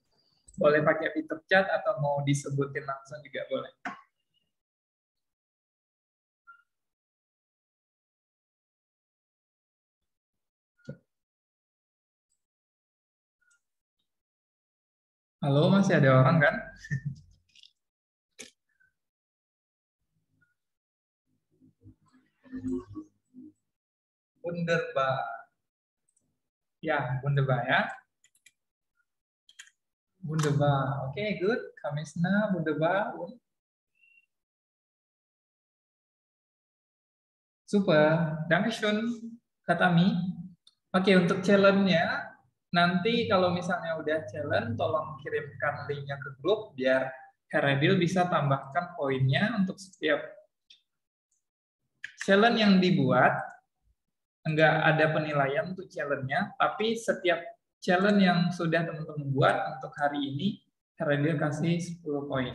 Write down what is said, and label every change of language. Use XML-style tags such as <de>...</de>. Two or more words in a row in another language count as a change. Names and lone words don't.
<id>Boleh pakai fitur chat atau mau disebutin langsung juga boleh. Halo, masih ada orang kan? Wunderbar. Ya, wunderbar ya. Wunderbar. Oke, good. Kamisna, wunderbar. Super. Dankeschön, Katami. Oke, untuk challenge-nya, nanti kalau misalnya udah challenge, tolong kirimkan link-nya ke grup, biar Heredil bisa tambahkan poinnya untuk setiap challenge yang dibuat. Enggak ada penilaian untuk challenge-nya, tapi setiap challenge yang sudah teman-teman buat untuk hari ini, Heredil kasih 10 poin.</id>